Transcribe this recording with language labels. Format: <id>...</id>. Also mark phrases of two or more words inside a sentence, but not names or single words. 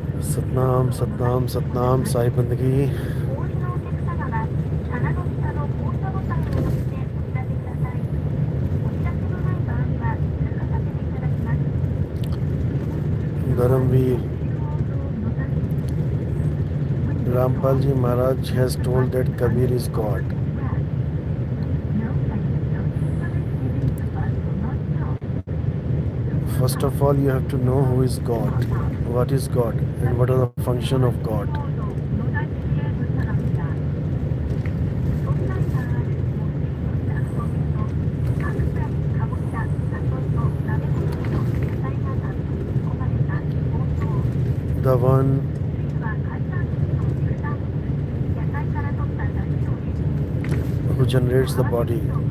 <hi>सतनाम सतनाम सतनाम साई बंदगी।</hi> <ja>お降りのお客様は棚の下の降車ボタンを押してお知らせください。お知らせのない場合は通過させていただきます。</ja> <en>धर्मवीर रामपाल जी महाराज has told that Kabir is God. First of all, you have to know who is God, what is God, and what are the function of God. The one who generates the body,</en>